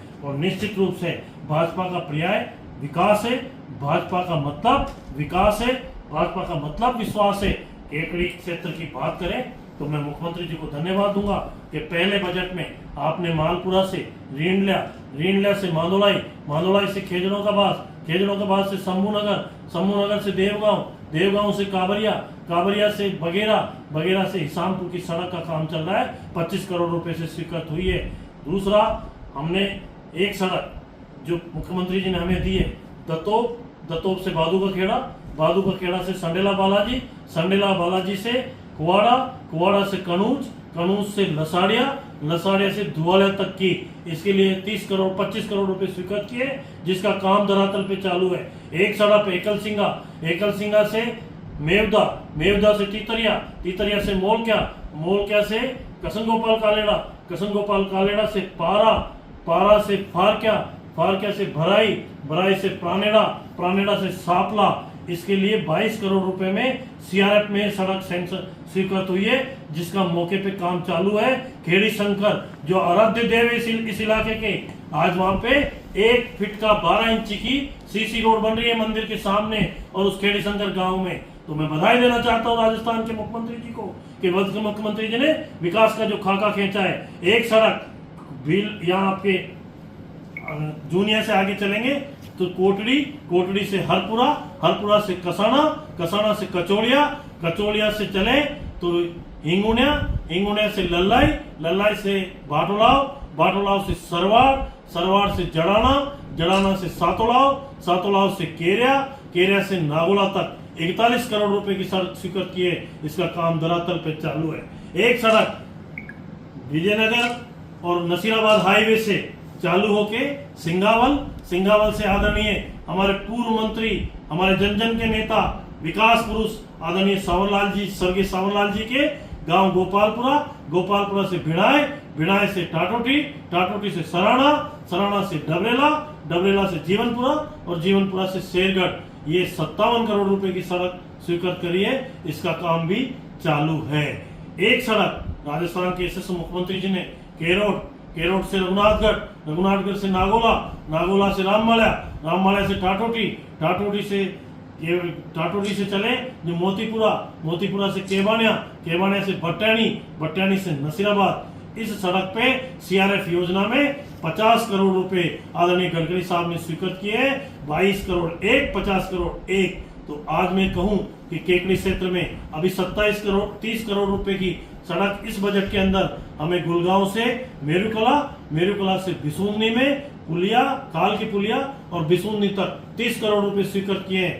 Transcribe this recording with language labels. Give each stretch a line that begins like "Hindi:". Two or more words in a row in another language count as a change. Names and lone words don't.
Hindi: और निश्चित रूप से भाजपा का पर्याय विकास है, भाजपा का मतलब विकास है, भाजपा का मतलब विश्वास है। केकड़ी क्षेत्र की बात करें तो मैं मुख्यमंत्री जी को धन्यवाद दूंगा कि पहले बजट में आपने मालपुरा से ऋण लिया से मांदोलाई, मांदोलाई से खेजड़ों का बास, खेजड़ों के बाद से शंभूनगर, शंभूनगर से देवगांव, देवगांव से कावरिया, कावरिया से बगेरा, बगेरा से हिसामपुर की सड़क का काम चल रहा है, 25 करोड़ रुपए से स्वीकृत हुई है। दूसरा, हमने एक सड़क जो मुख्यमंत्री जी ने हमें दी है, दतोप से बादू का खेड़ा, बादू का खेड़ा से संडेला बालाजी, संडेला बालाजी से कुवाड़ा, कुवाड़ा से कनूज, कनूज से लसाड़िया, लसाड़िया से धुआलिया तक की, इसके लिए 30 करोड़ 25 करोड़ रुपए स्वीकृत किए, जिसका काम धरातल पे चालू है। एक सड़क एकल सिंगा, एकल सिंगा से मेवदा, मेवदा से तीतरिया, तीतरिया से मोलक्या, मोलक्या से कसम गोपाल कालेड़ा, कसम गोपाल कालेड़ा से पारा, पारा से फारक्या, फारक्या से भराई, भराई से प्राणेड़ा, प्राणेड़ा से सापला। इसके लिए 22 करोड़ रुपए में सीआरएफ में सड़क सेंसर स्वीकृत हुई है, जिसका मौके पे काम चालू है। खेड़ी शंकर जो आराध्य देव इस इलाके के, आज वहां पे 1 फीट का 12 इंची की सीसी रोड बन रही है मंदिर के सामने और उस खेड़ी शंकर गांव में। तो मैं बधाई देना चाहता हूँ राजस्थान के मुख्यमंत्री जी को कि मुख्यमंत्री जी ने विकास का जो खाका खींचा है। एक सड़क बिल यहाँ आपके जूनिया से आगे चलेंगे तो कोटड़ी, कोटड़ी से हरपुरा, हरपुरा से कसाना, कसाना से कचौड़िया, कचौड़िया से चले तो हिंगुनिया, हिंगुनिया से लल्लाई, लल्लाई से बाटोलाव, बाटोलाव से सरवाड़, सरवाड़ से जड़ाना, जड़ाना से सातोलाव, सातोलाव से केरिया, केरिया से नागोला तक 41 करोड़ रुपए की सड़क स्वीकृत की है। इसका काम धरातल पे चालू है। एक सड़क विजयनगर और नसीराबाद हाईवे से चालू होके सिंगावल, सिंगावल से आदरणीय हमारे पूर्व मंत्री, हमारे जन जन के नेता, विकास पुरुष आदरणीय सावरलाल जी, स्वर्गीय सावरलाल जी के गांव गोपालपुरा, गोपालपुरा से भिड़ाई, भिड़ाई से टाटोटी, टाटोटी से सराना, सराना से डबरेला, डबरेला से जीवनपुरा और जीवनपुरा से शेरगढ़। ये 57 करोड़ रुपए की सड़क स्वीकृत करी है, इसका काम भी चालू है। एक सड़क राजस्थान के यशस्वी मुख्यमंत्री जी ने केरोड, केरोड से रघुनाथगढ़, रघुनाथगढ़ से नागोला, नागोला से राममाल्या, राममाल्या से टाटोटी, टाटोटी से टाटोटी से चले जो मोतीपुरा, मोतीपुरा से केबानिया, केबानिया से भट्टानी, भट्टानी से नसीराबाद। इस सड़क पे सीआरएफ योजना में 50 करोड़ रुपए आदरणीय गडकरी साहब ने स्वीकृत किए हैं। 22 करोड़ एक, 50 करोड़ एक। तो आज मैं कहूं कि केकड़ी क्षेत्र में अभी 27 करोड़ 30 करोड़ रुपए की सड़क इस बजट के अंदर हमें गुलगांव से मेरुकला, मेरुकला से बिसूंदनी में पुलिया, काल की पुलिया और बिसूंदनी तक 30 करोड़ रुपए स्वीकृत किए हैं।